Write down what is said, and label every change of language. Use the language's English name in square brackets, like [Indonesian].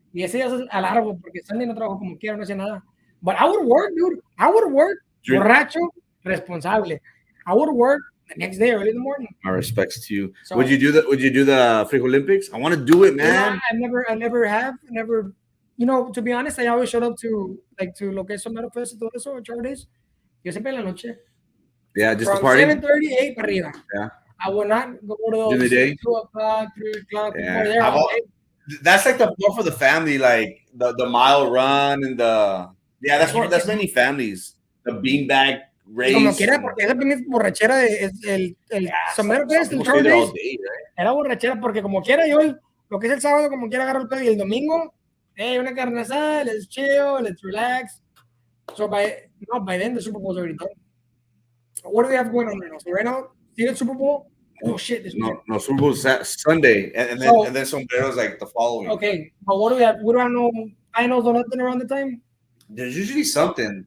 [Spanish] Y ese día es a largo, porque Sunday no trabajo como quiera, no hacía nada. [English] But I would work, dude. I would work. [Spanish] Borracho, responsable. [English] I would work the next day, early in the morning. My respects to you. So, would you do the Frig Olympics? I want to do it, man. You know, I never have. You know, to be honest, I always showed up to [Spanish] lo que es Sombrero Fest y todo eso, Charles. Yo siempre en la noche. [English] Yeah, just from the party. [Spanish] 7:38 para arriba. [English] Yeah. I will not go to those. In the day? 2 o'clock, 3 o'clock. Yeah. There that's like the more for the family, like the mile run and that's many families. The beanbag race. [Spanish] Como quiera, porque esa pinche borrachera el Sombrero Fest, el Charles. Era borrachera porque como quiera yo lo que es el sábado como quiera agarro el pedo y el domingo, una carne asada, [English] let's chill, let's relax. So by then the Super Bowl's already done. What do we have going on right now? So right now, see the Super Bowl? Oh shit! No, Super Bowl's Sunday, and then Sombrero's like the following. Okay, but what do we have? We don't have no finals or nothing around the time. There's usually something.